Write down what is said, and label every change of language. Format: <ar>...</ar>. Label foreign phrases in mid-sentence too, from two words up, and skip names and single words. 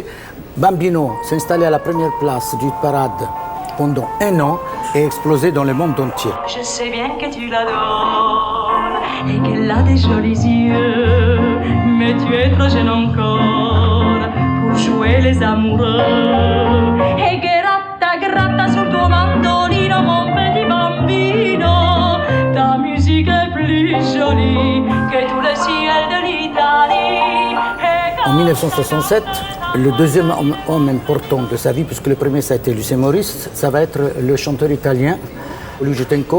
<fr>Bambino s'est installé à la première place du parade pendant 1 an et explosé dans le monde entier. Je sais bien que tu l'adores et qu'elle a des jolis yeux, mais tu es trop jeune encore pour jouer les amoureux.</fr> <it>E gratta, gratta sul tuo mandolino,</it> <fr>mon petit bambino, ta musique est plus jolie que tout le ciel de l'Italie. En 1967, le deuxième homme important de sa vie, puisque le premier ça a été Lucien Maurice, ça va être le chanteur italien Luigi Tenco.</fr>